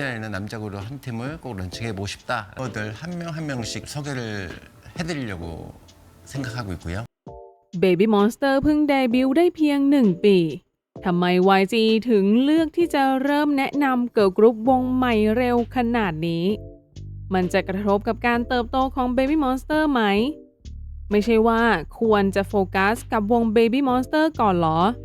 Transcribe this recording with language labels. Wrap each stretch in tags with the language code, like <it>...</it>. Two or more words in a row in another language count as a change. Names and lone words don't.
<ko>남작으로 한 팀을 꼭 런칭해보고 싶다. 들 한 명 한 명씩 소개를 해드리려고 생각하고 있고요.</ko> <th>Baby Monster เพิ่งเดบิวต์ได้เพียง1 ปีทำไม YG ถึงเลือกที่จะเริ่มแนะนำเกิร์ลกรุ๊ปวงใหม่เร็วขนาดนี้มันจะกระทบกับการเติบโตของ Baby Monster ไหมไม่ใช่ว่าควรจะโฟกัสกับวง Baby Monster ก่อนหรอ</th>